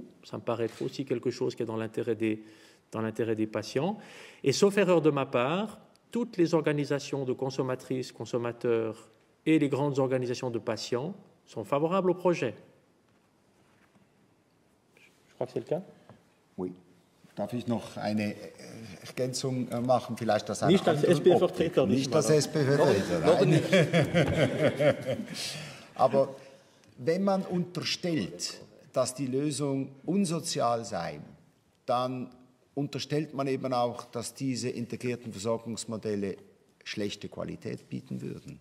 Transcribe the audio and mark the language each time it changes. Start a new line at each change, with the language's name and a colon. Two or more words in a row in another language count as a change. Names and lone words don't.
French: Ça me paraît être aussi quelque chose qui est dans l'intérêt des patients. Et sauf erreur de ma part, toutes les organisations de consommatrices, consommateurs et les grandes organisations de patients sont favorables au projet. Je crois que c'est le cas. Oui.
German: Darf ich noch eine Ergänzung machen? Vielleicht das nicht als SP-Vertreter. Nicht als SP-Vertreter, nein. Aber wenn man unterstellt, dass die Lösung unsozial sei, dann unterstellt man eben auch, dass diese integrierten Versorgungsmodelle schlechte Qualität bieten würden.